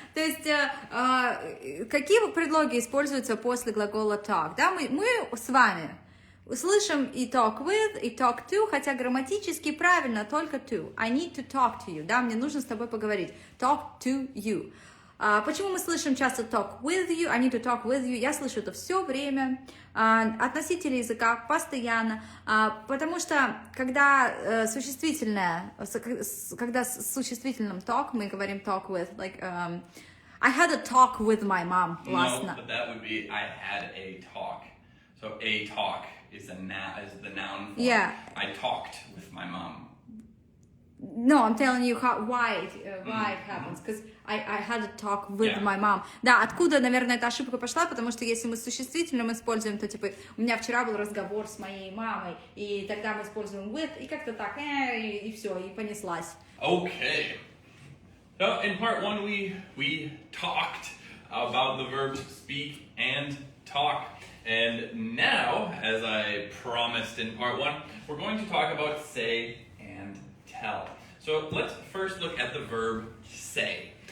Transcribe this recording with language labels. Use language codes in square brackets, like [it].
[ru] То есть, какие предлоги используются после глагола talk? Да, мы с вами слышим и talk with, и talk to, хотя грамматически правильно только to. [en] I need to talk to you, [ru] да, мне нужно с тобой поговорить. Talk to you. Почему мы слышим часто talk with you, [en] I need to talk with you? [ru] Я слышу это все время, от носителя языка, постоянно, потому что когда существительное, когда с существительным talk, мы говорим talk with, [en] like, I had a talk with my mom last night. No, but that would be, I had a talk. So a talk is the noun form. Yeah. I talked with my mom. No, I'm telling you why it happens, because I had a talk with my mom. [ru] Да, откуда, наверное, эта ошибка пошла, потому что если мы с существительным используем, то типа у меня вчера был разговор с моей мамой, и тогда мы используем with, и как-то так, и все, и понеслась. [en] Okay. So in part one, we talked about the verbs speak and talk. And now, as I promised in part one, we're going to talk about say and tell. So let's first look at the verb say.